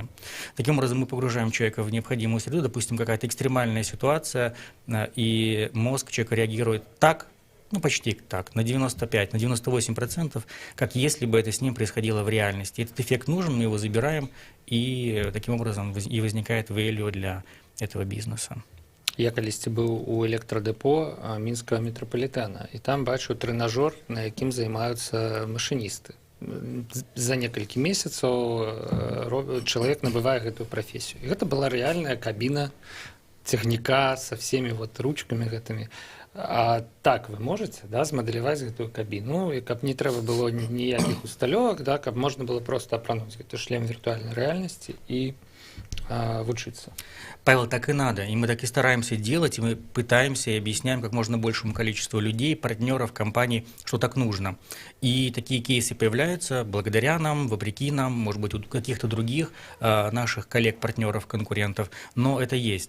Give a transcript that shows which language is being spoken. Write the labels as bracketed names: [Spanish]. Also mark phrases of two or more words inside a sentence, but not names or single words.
[Russian] Таким образом, мы погружаем человека в необходимую среду, допустим, какая-то экстремальная ситуация, и мозг человека реагирует так, ну почти так, на 95, на 98%, как если бы это с ним происходило в реальности. Этот эффект нужен, мы его забираем, и таким образом и возникает value для этого бизнеса. [Belarusian] Я калісьці быў у электрадэпо мінскага метрапалітэна, і там бачыў трэнажор, на якім займаюцца машыністы. За некалькі месяцаў чалавек набывае гэтую прафесію. І гэта была рэальная кабіна цягніка [Russian] со всеми вот ручками [Belarusian] гэтымі. А так вы можете, да, змадэляваць гэтую кабіну, і каб не трэба было ніякіх усталёвак, да, каб можна было просто апрануць гэты шлем віртуальнай рэальнасці і вучиться. [Russian] Павел, так и надо. И мы так и стараемся делать, и мы пытаемся и объясняем как можно большему количеству людей, партнеров, компаний, что так нужно. И такие кейсы появляются благодаря нам, вопреки нам, может быть, у каких-то других наших коллег, партнеров, конкурентов, но это есть.